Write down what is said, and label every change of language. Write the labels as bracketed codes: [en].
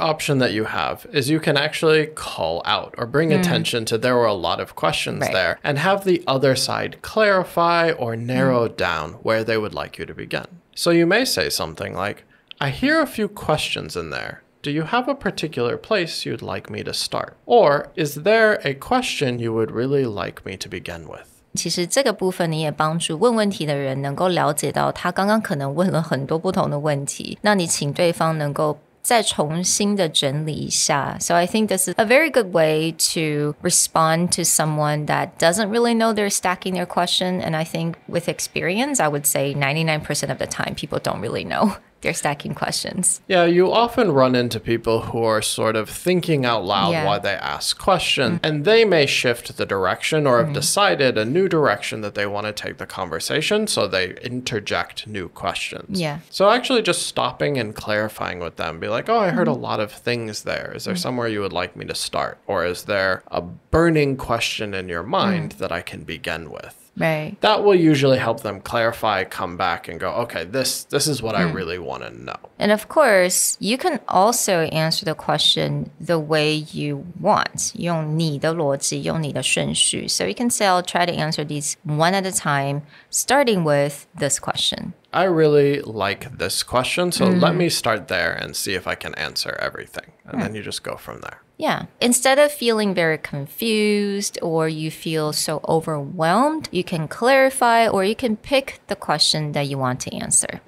[en] option that you have is you can actually call out or bring attention to there were a lot of questions there and have the other side clarify or narrow down where they would like you to begin. So you may say something like, I hear a few questions in there. Do you have a particular place you'd like me to start? Or is there a question you would really like me to begin with? [zh] 其实这个部分你也帮助问问题的人能够了解到他刚刚可能问了很多不同的问题，那你请对方能够再重新的整理一下。 [en] So I think this is a very good way to respond to someone that doesn't really know they're stacking their question. And I think with experience, I would say 99% of the time, people don't really know They're stacking questions. Yeah, you often run into people who are sort of thinking out loud while they ask questions, and they may shift the direction or have decided a new direction that they want to take the conversation, so they interject new questions. Yeah. So actually just stopping and clarifying with them, be like, oh, I heard a lot of things there. Is there somewhere you would like me to start? Or is there a burning question in your mind that I can begin with? Right. That will usually help them clarify, come back and go, okay, this is what I really want to know. And of course, you can also answer the question the way you want. [zh] 用你的逻辑，用你的顺序. [en] So you can say, I'll try to answer these one at a time, starting with this question. I really like this question, so let me start there and see if I can answer everything. And then you just go from there. Yeah. Instead of feeling very confused or you feel so overwhelmed, you can clarify or you can pick the question that you want to answer.